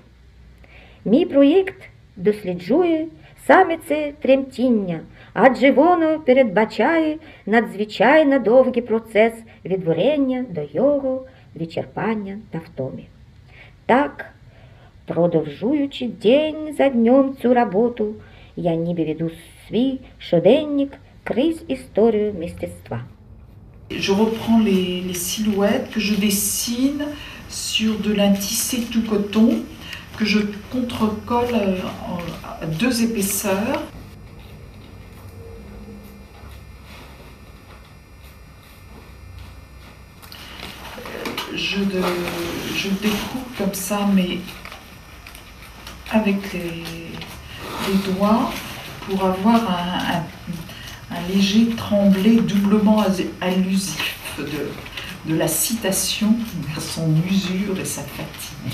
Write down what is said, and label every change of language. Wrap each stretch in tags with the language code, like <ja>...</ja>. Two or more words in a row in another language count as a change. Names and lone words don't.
<uk>Мій проєкт досліджує саме це тремтіння, адже воно передбачає надзвичайно довгий процес відтворення до його вичерпання та втоми. Так, продовжуючи день за днем цю роботу, я ніби веду свій щоденник крізь історію мистецтва.</uk> <fr>Je reprends les silhouettes que je dessine sur de lin tissé tout coton que je contre-colle à 2 épaisseurs. Je découpe comme ça, mais avec les doigts pour avoir un léger tremblé doublement allusif de la citation vers son usure et sa fatigue.</fr>